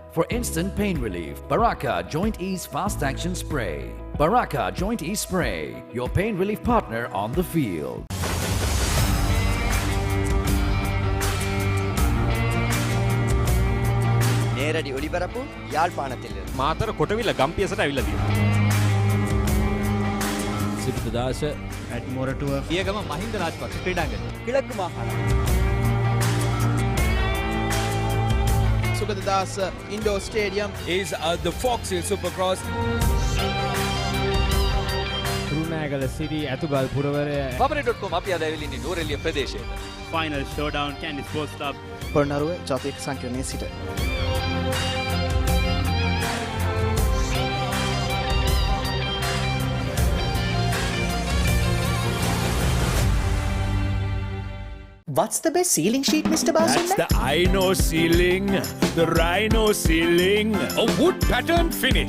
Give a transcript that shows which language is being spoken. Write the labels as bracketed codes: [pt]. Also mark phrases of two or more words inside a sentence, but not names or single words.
[en] For instant pain relief, Baraka Joint Ease Fast Action Spray. Baraka Joint Ease Spray, your pain relief partner on the field. [ta] நேரடி ஒளிபரப்பு யாழ்ப்பாணத்தில் [si] මාතර කොටවිල ගම්පියසට ඇවිල්ලා තියෙනවා. සිද්ධාශ [en] at Moratuwa [si] පියගම මහින්ද රාජපක්ෂ ක්‍රීඩාංගණය. [ta] கிழக்கு மாகாணம் Sukadadasa Indoor Stadium [en] is the Fox Hill Supercross. [si] රුණෑගල සිරි ඇතුගල් පුරවරය Papare.com අපි අද ඇවිල්ලා ඉන්නේ නෝරෙලිය ප්‍රදේශයේ. [en] final showdown Candy Sports Club [si] පොළොන්නරුව ජාතික සංකීර්ණයේ සිට [en] What's the best ceiling sheet, Mr. Basu? That's the Aino ceiling, the Rhino ceiling, a wood pattern finish.